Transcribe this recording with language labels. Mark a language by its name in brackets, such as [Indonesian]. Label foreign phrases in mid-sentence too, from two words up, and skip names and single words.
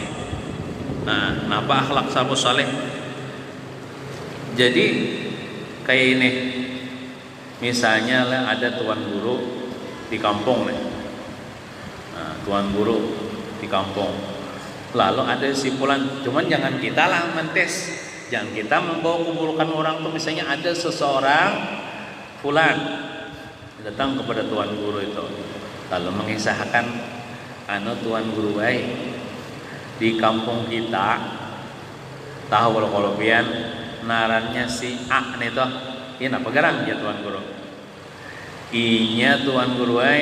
[Indonesian] Nah, kenapa akhlak salafus saleh? Jadi kayak ini, misalnya lah ada tuan guru di kampung nih. Nah, tuan guru di kampung. Lalu ada si fulan, cuman jangan kita lah mentes, jangan kita membawa keburukan orang tuh. [Banjar] Misalnya ada seseorang fulan datang kepada tuan guru itu, lalu mengisahkan tuan guru di kampung kita tahu kalau pian narannya si A nih toh, ini apa garang ya tuan guru, inya tuan guru